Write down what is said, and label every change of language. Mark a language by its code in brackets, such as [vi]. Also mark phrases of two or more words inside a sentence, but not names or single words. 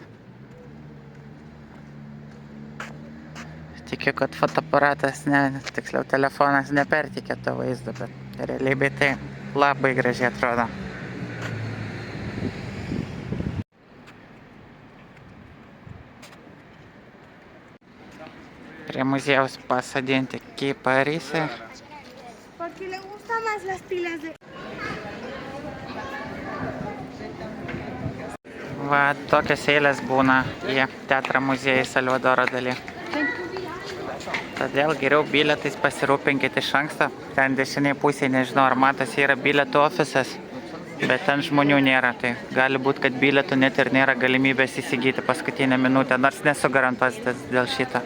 [lt] Tikiu, kad fotoaparatas, tiksliau telefonas neperteikia to vaizdo, bet realybėj tai labai gražiai atrodo. Prie muziejaus pasodinti kiparisai. [es] Porque le gustan más las pilas de... [lt] Va, tokios eilės būna į teatrą muziejų Salvadoro Dalí. Todėl geriau bilietais pasirūpinkite iš anksto. Ten dešiniai pusėje, nežinau ar matosi, yra bilietų ofisas, bet ten žmonių nėra. Tai gali būti, kad bilietų net ir nėra galimybės įsigyti paskutinę minutę, nors nesu garantuotas dėl šito.